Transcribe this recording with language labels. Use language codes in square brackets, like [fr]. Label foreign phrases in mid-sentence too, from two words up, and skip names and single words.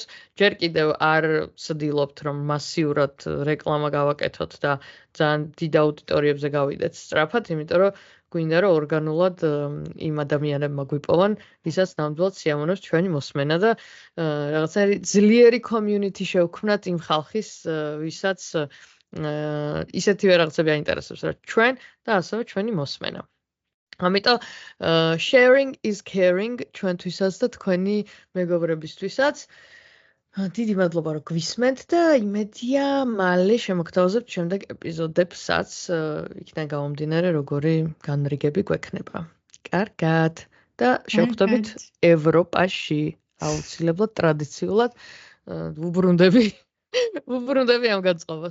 [ka] ჯერ კიდევ არ ვცდილობთ რომ მასიურად რეკლამა გავაკეთოთ და ძალიან დიდ აუდიტორიებზე გავიდეთ სწრაფად, იმიტომ რომ გვინდა რომ ორგანულად იმ ადამიანებმა გვიპოვონ, ვისაც ნამდვილად სიამოვნებს ჩვენი მოსმენა და რაღაცა ძლიერი community შევქმნათ იმ ხალხის, ვისაც ისეთივე რაღაცები აინტერესებს, რა ჩვენ და ასევე ჩვენი მოსმენა. ამიტომ [en] sharing is caring [ka] ჩვენთვისაც და თქვენი მეგობრებისთვისაც. დიდი მადლობა რომ გვისმენთ და იმედია მალე შემოგთავაზებთ შემდეგ ეპიზოდებსაც იქიდან გამომდინარე როგორი განრიგები გვექნება. კარგად და შევხვდებით ევროპაში აუცილებლად ტრადიციულად ვუბრუნდები ამ განწყობას.